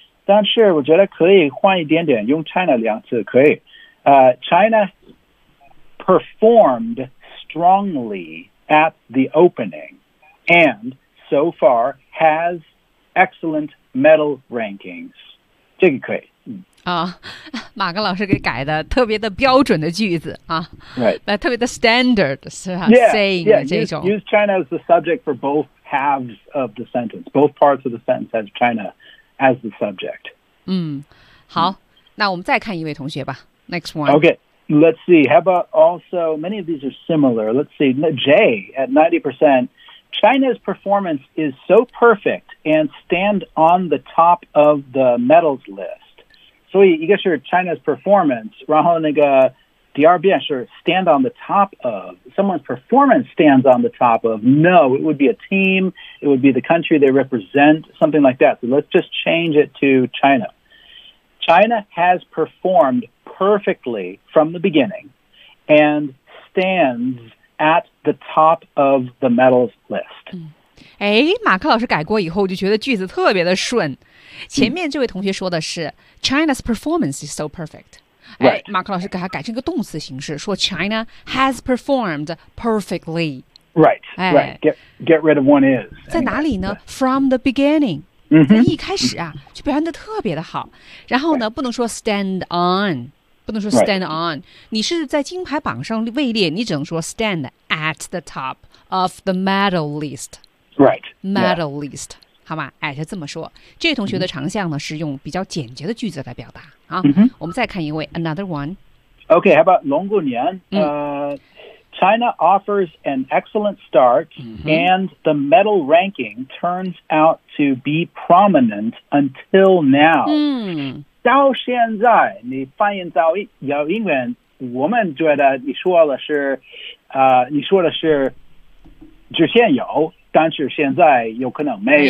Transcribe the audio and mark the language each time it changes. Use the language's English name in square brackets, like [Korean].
[Chinese] 但是我觉得可以换一点点，用 China 两次可以。 [English] China performed strongly at the opening, and so far has excellent medal rankings. [Chinese] 这个可以。啊，马克老师给改的特别的标准的句子啊， [English] 对、right. [Chinese] 特别的 standard 是吧 [English] yeah, saying 的这种 use China as the subject for both halves of the sentence both parts of the sentence as China as the subject [Chinese] 嗯，好那我们再看一位同学吧 [English] next one okay let's see how about also many of these are similar let's see Jay at 90% China's performance is so perfect and stand on the top of the medals list [Chinese] 所以一个是 [English] China's performance, [Chinese] 然后那个第二遍是 [English] stand on the top of, someone's performance stands on the top of, no, it would be a team, it would be the country they represent, something like that. So let's just change it to China. China has performed perfectly from the beginning and stands at the top of the medals list.、嗯 [Chinese] 哎，马克老师改过以后就觉得句子特别的顺。前面这位同学说的是、嗯、 [English] China's performance is so perfect。哎， right. [Chinese] 马克老师给他改成一个动词形式，说 [English] China has performed perfectly。 Right. Right. Get rid of one is. [Chinese] 在哪里呢 [English] ？From the beginning. 嗯， [Chinese] 一开始啊，就表现得特别的好。然后呢，不能说 stand on， 不能说 stand on、 [English] right.。 [Chinese] 你是在金牌榜上位列，你只能说 [English] stand at the top of the medal list。 Right. Medal list. [Chinese] 好吗？哎，就这么说。这位同学的长项呢，是用比较简洁的句子来表达啊。我们再看一位 ， [English] another one。 Okay, how about 龙过年？ China offers an excellent start, and the medal ranking turns out to be prominent until now. [Chinese] 到现在，你翻译到有英文，我们觉得你说的是，你说的是之前有，但是现在有可能没有。